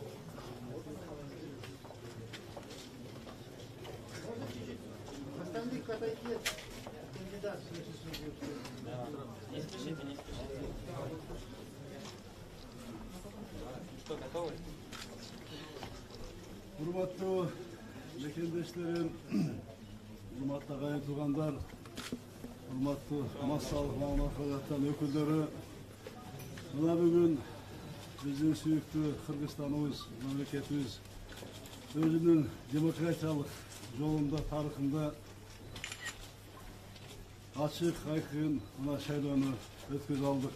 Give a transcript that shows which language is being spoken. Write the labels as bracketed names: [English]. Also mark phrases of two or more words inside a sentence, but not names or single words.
[Russian] Остальных отойти от кандидата. Да. Не спешите, не спешите. Что, готовы? [Kyrgyz] Урматтуу мекендештерим, урматтуу агайын туугандар, урматтуу массалык мамлекеттин өкүлдөрү, мына бүгүн биздин сүйүктүү Кыргызстаныбыз, мамлекетибиз өзүнүн демократиялык жолунда, тарыхында ачык, айкын мына шайлоону өткөзүп алдык.